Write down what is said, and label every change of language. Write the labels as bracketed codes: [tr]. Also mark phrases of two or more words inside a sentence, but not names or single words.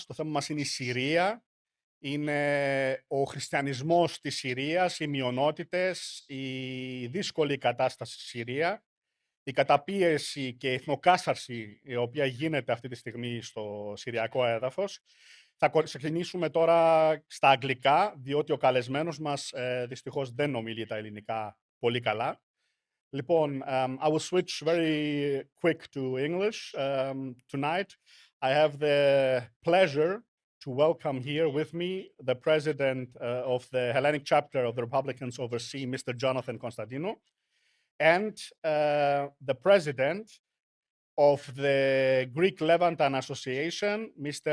[el] Το θέμα μας είναι η Συρία, είναι ο χριστιανισμός της Συρίας, οι μειονότητες, η δύσκολη κατάσταση στη Συρία, η καταπίεση και η εθνοκάσαρση η οποία γίνεται αυτή τη στιγμή στο συριακό έδαφος. Θα ξεκινήσουμε τώρα στα αγγλικά, διότι ο καλεσμένος μας δυστυχώς δεν ομιλεί τα ελληνικά πολύ καλά. Λοιπόν, [en] I will switch very quick to English. Tonight, I have the pleasure to welcome here with me the president of the Hellenic chapter of the Republicans overseas, Mr. Τζόναθαν Κωνσταντίνου, and the president of the Greek Levantan Association, Mr.